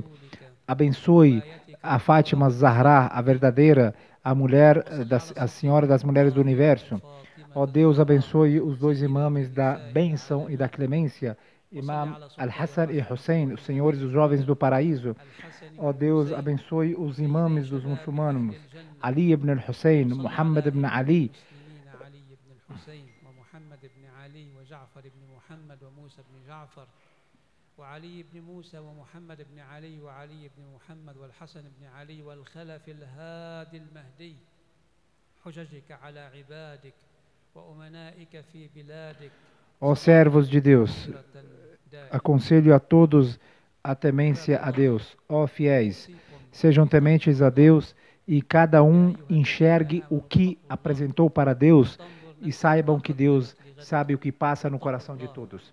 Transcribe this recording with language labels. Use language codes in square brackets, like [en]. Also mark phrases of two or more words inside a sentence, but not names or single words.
[pt] Abençoe a Fátima Zahra, a verdadeira, a senhora das mulheres do universo. Ó Deus, abençoe os dois imãs da bênção e da clemência, Imam Al-Hassan e Hussein, os senhores dos jovens do paraíso. Ó Deus, abençoe os imãs dos muçulmanos, Ali ibn al-Hussein, Muhammad ibn Ali, [ar] جعفر بن محمد وموسى بن جعفر وعلي بن موسى ومحمد بن علي وعلي بن محمد والحسن بن علي والخلف الهادي المهدي حججك على عبادك وأمنائك في بلادك. [pt] Ó servos de Deus, aconselho a todos a temência a Deus. Ó fiéis, sejam tementes a Deus e cada um enxergue o que apresentou para Deus e saibam que Deus sabe o que passa no coração de todos.